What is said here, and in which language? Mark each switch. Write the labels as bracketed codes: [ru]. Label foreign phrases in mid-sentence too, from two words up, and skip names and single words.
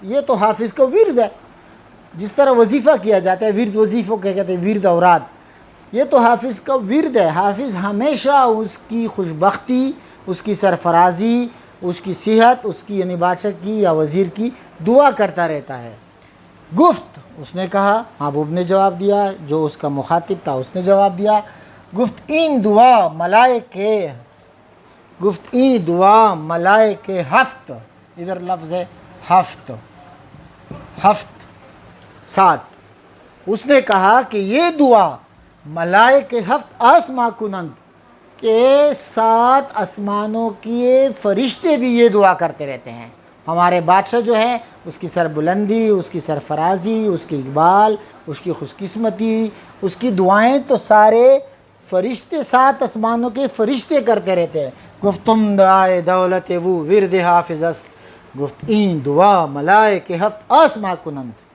[ur] یہ تو حافظ کا ورد ہے، جس طرح وظیفہ کیا جاتا ہے، ورد وظیفوں کے کہتے ہیں، ورد اوراد، یہ تو حافظ کا ورد ہے. حافظ ہمیشہ اس کی خوشبختی، اس کی سرفرازی، اس کی صحت، اس کی یعنی بادشاہ کی یا وزیر کی دعا کرتا رہتا ہے. گفت اس نے کہا، محبوب نے جواب دیا، جو اس کا مخاطب تھا اس نے جواب دیا، [fa] گفت این دعا ملائکے، گفت این دعا ملائکے ہفت، [ur] ادھر لفظ ہے ہفت، ہفت 7، اس نے کہا کہ یہ [fa] دعا ملائک ہفت آسما کنند [ur] کہ 7 آسمانوں کے فرشتے بھی یہ دعا کرتے رہتے ہیں. ہمارے بادشاہ جو ہے اس کی سربلندی، اس کی سرفرازی، اس کی اقبال، اس کی خوش قسمتی، اس کی دعائیں تو سارے فرشتے 7 آسمانوں کے فرشتے کرتے رہتے ہیں. [fa] گفتم دعائے دولت وہ ورد حافظ است، گفت این دعا ملائک ہفت آسما کنند.